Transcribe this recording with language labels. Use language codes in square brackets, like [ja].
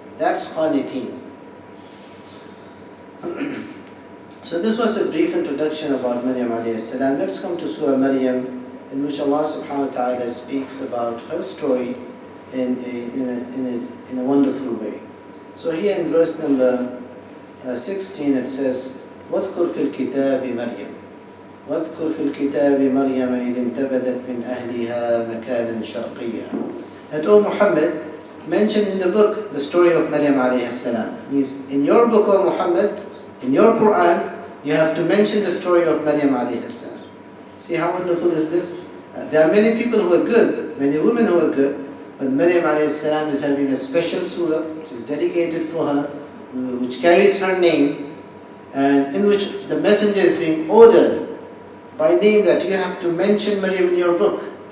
[en] That's Qaniteen. So this was a brief introduction about Maryam alayhi salam. Let's come to Surah Maryam, in which Allah subhanahu wa ta'ala speaks about her story in a wonderful way. So here in verse number 16 it says, [ar] وَاذْكُرْ فِي الْكِتَابِ مَرْيَمَ وَاذْكُرْ فِي الْكِتَابِ مَرْيَمَ إِذِ انْتَبَذَتْ مِنْ أَهْلِهَا مَكَانًا شَرْقِيًّا. [en] And O Muhammad, mention in the book the story of Maryam alayhi salam. Means in your book, O Muhammad, in your Quran, you have to mention the story of Maryam alayhi salam. See how wonderful is this? There are many people who are good, many women who are good, but Maryam alayhi salam is having a special surah which is dedicated for her, which carries her name, and in which the messenger is being ordered by name that you have to mention Maryam in your book.